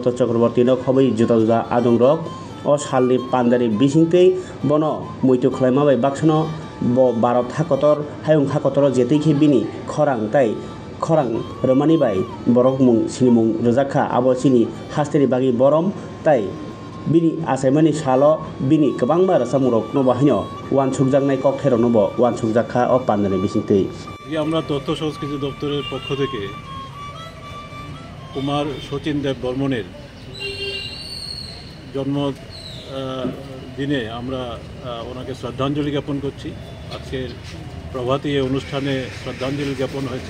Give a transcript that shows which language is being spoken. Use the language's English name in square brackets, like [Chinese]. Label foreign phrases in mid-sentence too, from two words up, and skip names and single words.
[Bodo] चक्रवर्ती खबै जुदा जुदा आदंरक अ सालनि पान्डानि बिसिंथै बन मैथु खालायमाबाय बाक्सनो भारत हाकतर हायुं हाकतर जेतैखे बिनि खरां ताई खरां रोमानिबाय बरक मुं सिनिमुं रोजाखा आबसिनि हास्तेनि बागि बरम ताई बिनि आसामनि सालो बिनि गोबांबार सामुरक नबाहिनो वानसुकजांनाय ककथेराव नब वानसुकजाखा अ पान्डानि बिसिंथै [Bangla] আমরা তথ্য সংস্কৃতি দপ্তরের পক্ষ থেকে কুমার শচীন দেব বর্মনের জন্ম দিনে আমরা ওনাকে শ্রদ্ধাঞ্জলি জ্ঞাপন করছি। আজকের প্রভাতী এই অনুষ্ঠানে শ্রদ্ধাঞ্জলি জ্ঞাপন হয়েছে।